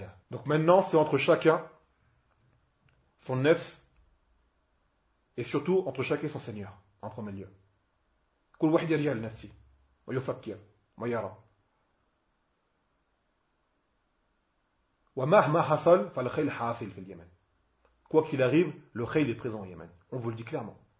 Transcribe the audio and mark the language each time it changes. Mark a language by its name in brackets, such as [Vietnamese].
[French] Donc maintenant, c'est entre chacun son nefs et surtout entre chacun et son Seigneur, en premier lieu. [Arabic] كل واحد يرجع لنفسه ويفكر ويرى ومهما حصل فالخيل حاصل في اليمن. [French] Quoi qu'il arrive, le khayl est présent au Yémen. On vous le dit clairement.